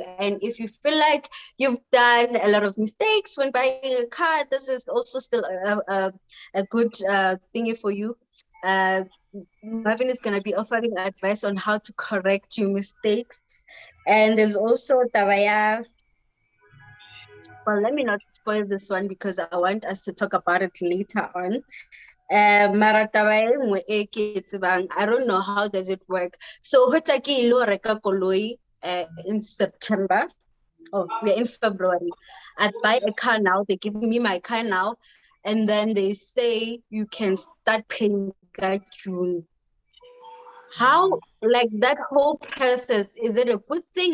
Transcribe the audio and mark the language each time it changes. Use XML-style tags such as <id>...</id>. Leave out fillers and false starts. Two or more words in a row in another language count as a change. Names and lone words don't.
<en>And if you feel like you've done a lot of mistakes when buying a car, this is also still a good thingy for you. Uh, Marvin is going to be offering advice on how to correct your mistakes. And there's also Tawaya. Well, let me not spoil this one because I want us to talk about it later on.</en> <st>Mara taba e nngwe e ke e tsebang,</st> <en>I don't know how does it work.</en> <st>So hota ke ilo reka koloi</st> <en>in September. Oh, we're in February. I'd buy a car now. They give me my car now, and then they say you can start paying by June. How, like that whole process, is it a good thing?</en>